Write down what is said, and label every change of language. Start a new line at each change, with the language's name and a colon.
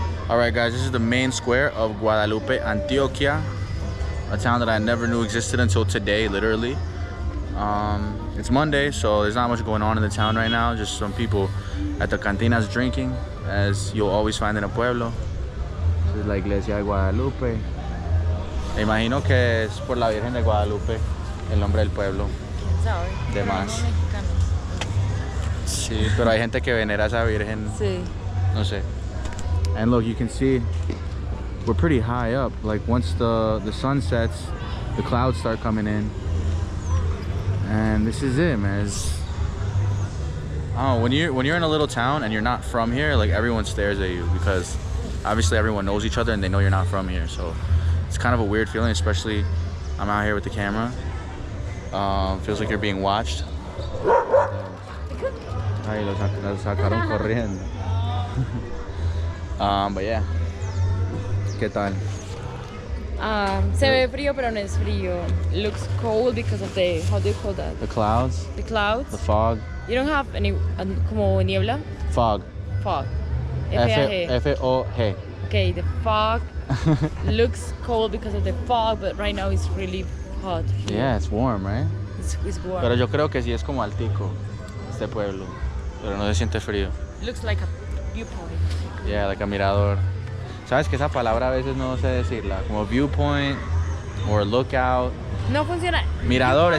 English: Alright guys, this is the main square of Guadalupe, Antioquia, a town that I never knew existed until today, literally. It's Monday, so there's not much going on in the town right now, just some people at the cantinas drinking, as you'll always find in a pueblo. This is
Spanish: la iglesia de Guadalupe. Me imagino que es por la Virgen de Guadalupe, el nombre del pueblo. ¿Quién sabe? De Pero más. no mexicano. Sí, pero hay gente que venera a esa Virgen, Sí. no sé.
English: And look, you can see we're pretty high up. Like once the sun sets, the clouds start coming in. And this is it, man. Oh, when you're in a little town and you're not from here, like everyone stares at you because obviously everyone knows each other and they know you're not from here. So it's kind of a weird feeling, especially I'm out here with the camera. Feels like you're being watched.
Spanish: Ay, lo sacaron corriendo.
English: But yeah.
Spanish: ¿Qué tal? Se ve frío, pero no es frío.
English: It looks cold because of the, how do you call that? The clouds, The clouds. the fog. You don't have any,
Spanish: como niebla?
English: Fog. Fog. F-A-G. F-O-G. Okay, the fog looks cold because of the fog, but right now it's really hot. here. Yeah, it's warm, right? It's warm.
Spanish: Pero yo creo que sí es como altico este pueblo, pero no se siente frío.
English: Looks like a viewpoint. Yeah, like a mirador.
Spanish: Sabes que esa palabra a veces no sé decirla, como
English: viewpoint or lookout.
Spanish: No funciona. Mirador es